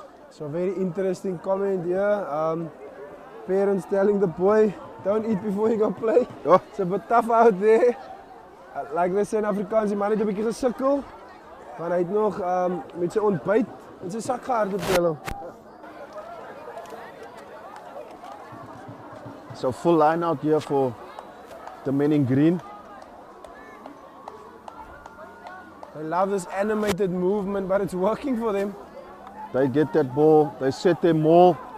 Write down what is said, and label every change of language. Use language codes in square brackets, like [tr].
[en] So very interesting comment here. Parents telling the boy, don't eat before you go play. Oh. It's a bit tough out there. Like they say in Afrikaans, [af] die man het 'n bietjie gesukkel. Maar hy het nog met sy ontbyt in sy sak gehard op hulle. [en] So full line out here for the men in green. I love this animated movement, but it's working for them. They get that ball, they set their maul.